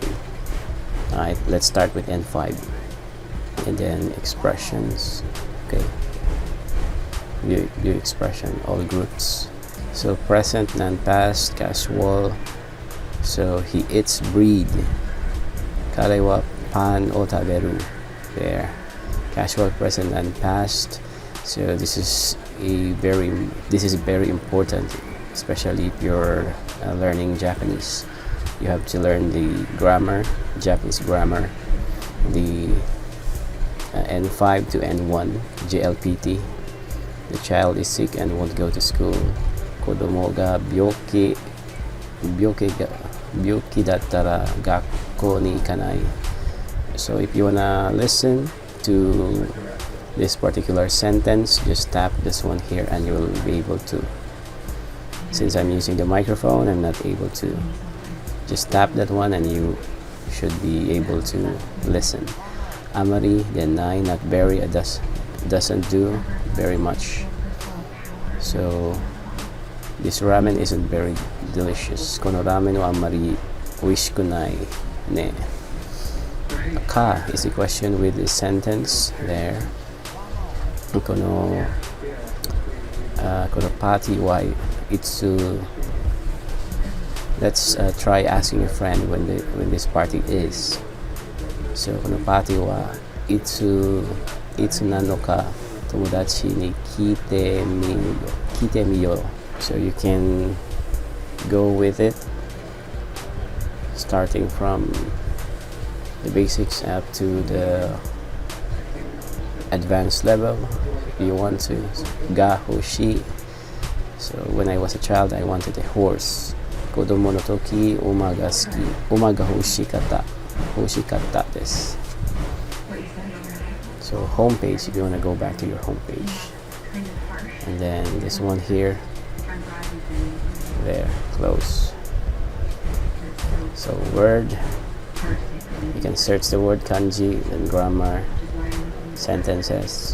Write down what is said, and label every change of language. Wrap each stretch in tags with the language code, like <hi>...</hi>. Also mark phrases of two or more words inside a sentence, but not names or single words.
<en>Alright, let's start with N5. And then expressions. Okay. View expression, all groups. So present, non-past, casual. So he eats bread.</en> <ja>彼はパンを食べる.</ja> <en>There. casual present and past. So this is very important, especially if you're learning Japanese. You have to learn the grammar, Japanese grammar, the N5 to N1 JLPT. The child is sick and won't go to school.</en> <ja>子供が病気だったら学校に行かない.</ja> <en>So if you wanna listen to this particular sentence, just tap this one here and you will be able to. Since I'm using the microphone, I'm not able to. Just tap that one and you should be able to listen. Amari, then nine, not very, doesn't do very much. So this ramen isn't very delicious.</en> <ja>このラーメンはあまりおいしくないね.</ja> <en>Ka is the question with the sentence there.</en> <ja>このパーティーはいつ.</ja> <en>Let's try asking a friend when this party is.</en> <ja>So このパーティーはいつなのか友達に聞いてみよう.</ja> <en>So you can go with it, starting from the basics up to the advanced level if you want to.</en> <ja>が欲しい.</ja> <en>So when I was a child, I wanted a horse.</en> <ja>子供の時馬が好き。馬が欲しかったです.</ja> <en>So homepage, if you want to go back to your homepage. And then this one here. There, close. So word, you can search the word kanji, then grammar, sentences.</en>